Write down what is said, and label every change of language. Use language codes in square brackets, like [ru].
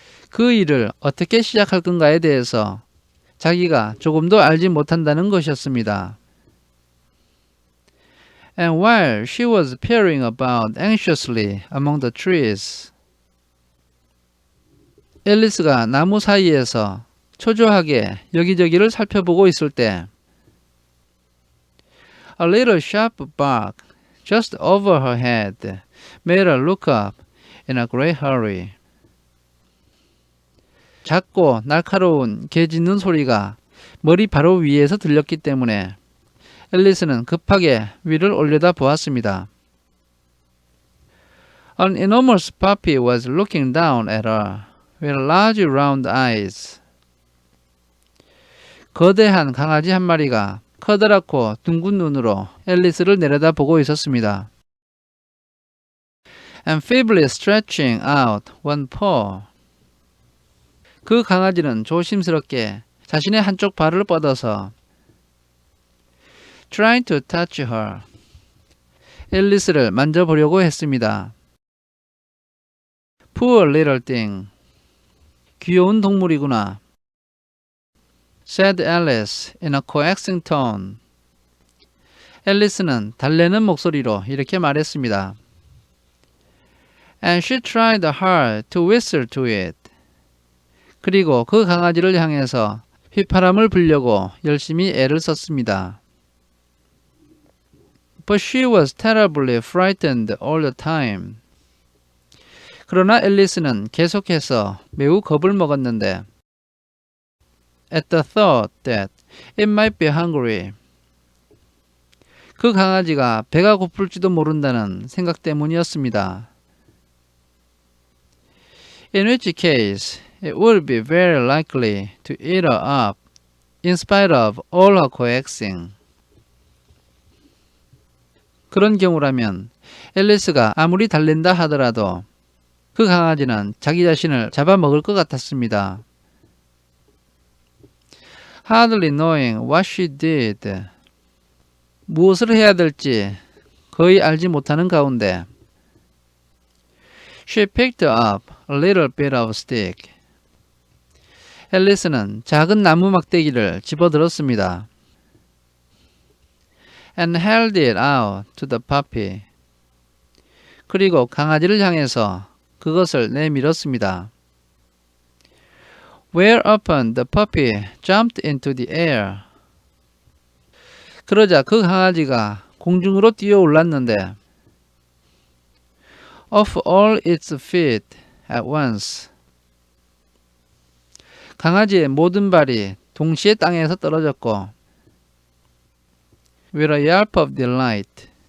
[ko] 그 일을 어떻게 시작할 건가에 대해서 자기가 조금도 알지 못한다는 것이었습니다. [en] And while she was peering about anxiously among the trees, [ko] 앨리스가 나무 사이에서 초조하게 여기저기를 살펴보고 있을 때 [en] A little sharp bark just over her head made her look up in a great hurry. [ko] 작고 날카로운 개 짖는 소리가 머리 바로 위에서 들렸기 때문에 앨리스는 급하게 위를 올려다 보았습니다. [en] An enormous puppy was looking down at her with large round eyes. [ko] 거대한 강아지 한 마리가 커다랗고 둥근 눈으로 앨리스를 내려다보고 있었습니다. [en] And feebly stretching out one paw. [ko] 그 강아지는 조심스럽게 자신의 한쪽 발을 뻗어서 [en] trying to touch her. [ko] 앨리스를 만져보려고 했습니다. [en] Poor little thing. [ko] 귀여운 동물이구나. [en] said Alice in a coaxing tone. [ko] 앨리스는 달래는 목소리로 이렇게 말했습니다. [en] And she tried hard to whistle to it. [ko] 그리고 그 강아지를 향해서 휘파람을 불려고 열심히 애를 썼습니다. [en] But she was terribly frightened all the time. [ko] 그러나 앨리스는 계속해서 매우 겁을 먹었는데 [en] at the thought that it might be hungry. [ko] 그 강아지가 배가 고플지도 모른다는 생각 때문이었습니다. [en] In which case, it would be very likely to eat her up in spite of all her coaxing. [ko] 그런 경우라면 앨리스가 아무리 달랜다 하더라도 그 강아지는 자기 자신을 잡아먹을 것 같았습니다. [en] Hardly knowing what she did. [ko] 무엇을 해야 될지 거의 알지 못하는 가운데 [en] She picked up a little bit of stick. [ko] 앨리스는 작은 나무 막대기를 집어들었습니다. [en] And held it out to the puppy. [ko] 그리고 강아지를 향해서 그것을 내밀었습니다. [en] Whereupon the puppy jumped into the air. [ko] 그러자 그 강아지가 공중으로 뛰어 올랐는데 [en] off all its feet at once. [ko] 강아지의 모든 발이 동시에 땅에서 떨어졌고 [en] with a yelp of delight.